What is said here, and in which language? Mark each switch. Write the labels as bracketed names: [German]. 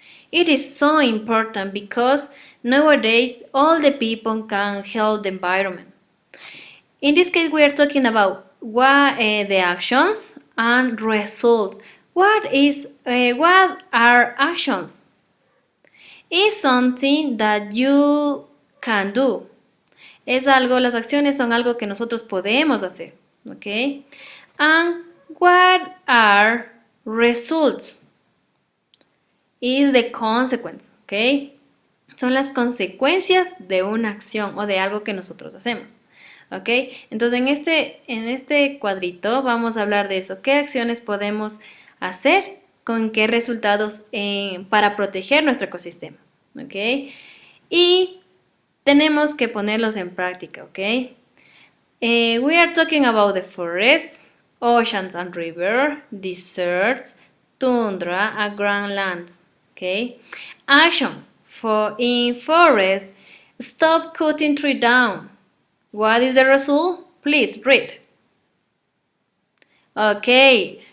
[English] It is so important because nowadays all the people can help the environment. In this case, we are talking about the actions and results. What are actions? It's something that you can do. [Spanish] Las acciones son algo que nosotros podemos hacer. [English] Okay? And what are results? Is the consequence. Okay? [Spanish] Son las consecuencias de una acción o de algo que nosotros hacemos. ¿Ok? Entonces en este cuadrito vamos a hablar de eso. ¿Qué acciones podemos hacer? ¿Con qué resultados para proteger nuestro ecosistema? ¿Ok? Y tenemos que ponerlos en práctica. ¿Ok? [English] We are talking about the forests, oceans and rivers, deserts, tundra and grand lands. Okay. Action. For in forests, stop cutting tree down. What is the result? Please read. Okay.